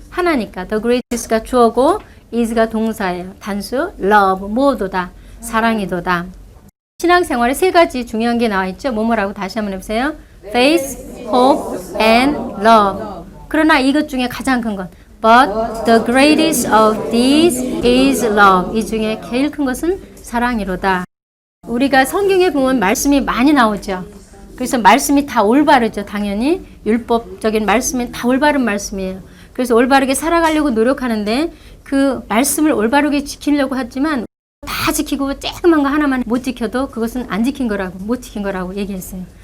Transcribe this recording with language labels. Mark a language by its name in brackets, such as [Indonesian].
[Korean] 하나니까 the greatest가 주어고 is가 동사예요. 단수 love, 뭐도다, 사랑이도다. 신앙생활에 세 가지 중요한 게 나와 있죠. 뭐라고 다시 한번 해보세요. [English] faith, hope, and love. [Korean] 그러나 이것 중에 가장 큰 것. [English] But the greatest of these is love. [Korean] 이 중에 제일 큰 것은 사랑이로다. 우리가 성경에 보면 말씀이 많이 나오죠. 그래서 말씀이 다 올바르죠. 당연히 율법적인 말씀은 다 올바른 말씀이에요. 그래서 올바르게 살아가려고 노력하는데 그 말씀을 올바르게 지키려고 하지만 다 지키고 조그만 거 하나만 못 지켜도 그것은 안 지킨 거라고, 못 지킨 거라고 얘기했어요.